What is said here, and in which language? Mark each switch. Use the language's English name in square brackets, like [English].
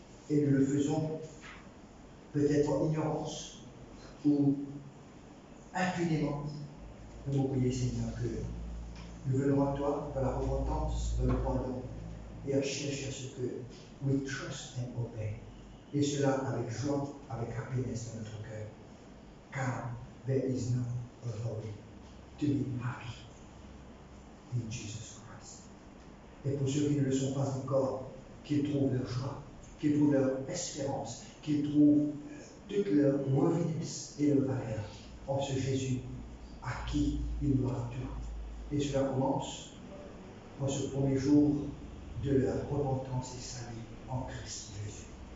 [French] Et nous le faisons peut-être en ignorance ou impunément. Nous vous prions, Seigneur, que nous venons à toi dans la repentance, dans le pardon et à chercher à ce que [English] we trust and obey. [French] Et cela avec joie, avec happiness dans notre cœur. Car [English] there is no other way to be happy in Jesus Christ. [French] Et pour ceux qui ne le sont pas encore, qu'ils trouvent leur joie, qu'ils trouvent leur espérance, qu'ils trouvent toute leur worthiness et leur valeur en ce Jésus à qui ils doivent tout. Et cela commence en ce premier jour de leur repentance et salut en Christ Jésus.